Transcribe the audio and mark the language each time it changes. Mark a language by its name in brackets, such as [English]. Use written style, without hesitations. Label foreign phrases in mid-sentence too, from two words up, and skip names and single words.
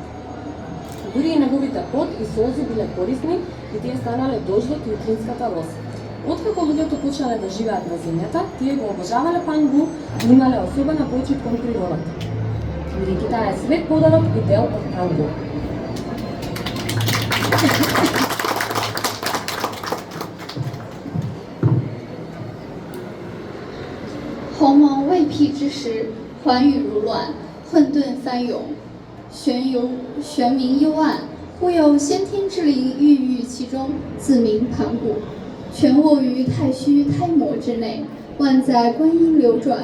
[Macedonian] Дури и неговите пот и солзи биле корисни и тие станале дождот и утринската роса. Откако луѓето почнале да живеат на земјата, тие го обожавале Пангу и имале особена почит кон природата. Бидејќи таа е свет подарок и дел од Пангу. [Chinese] 鸿蒙未辟之时，寰宇如乱，混沌翻涌，玄冥幽暗，忽有先天之灵孕育其中，自名盘古，全卧于太虚胎膜之内，万载观音流转。